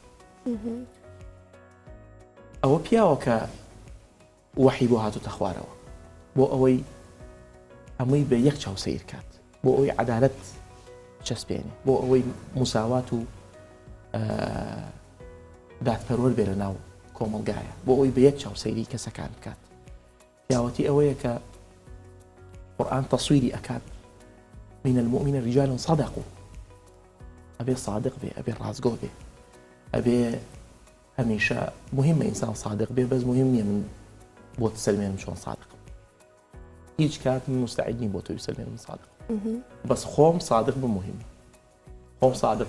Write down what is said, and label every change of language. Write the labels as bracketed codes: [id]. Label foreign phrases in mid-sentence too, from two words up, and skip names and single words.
[ckb] ئەوە پیاوە کە وحی بۆ هاتوتە خوارەوە بۆ ئەوەی هەمووی بە یەک چاو سیر کات بۆ ئەوەی عەدالەت چەسپێنێ بۆ ئەوەی موساوات و دادپەروەر بێرە ناو کۆمەڵگایە بۆ ئەوەی بە یەک چاو سەیری کەسەکان بکات پیاوەتی ئەوەیە کە قورئان تەسویری ئەکات [ar] من المؤمنین رجال صدقوا [ckb] ئەبێ صادق بێ ئەبێ ڕازگۆ بێ ئەبێ هەمیشە مهمە ئینسان صادق بێ بەس مهم نییە من بۆ تسەلمێنم چۆن صادق هیچ کات من مستعد نیم بۆ تۆ بسەلمێنم صادق بەس خۆم صادق بم مهم خۆم صادق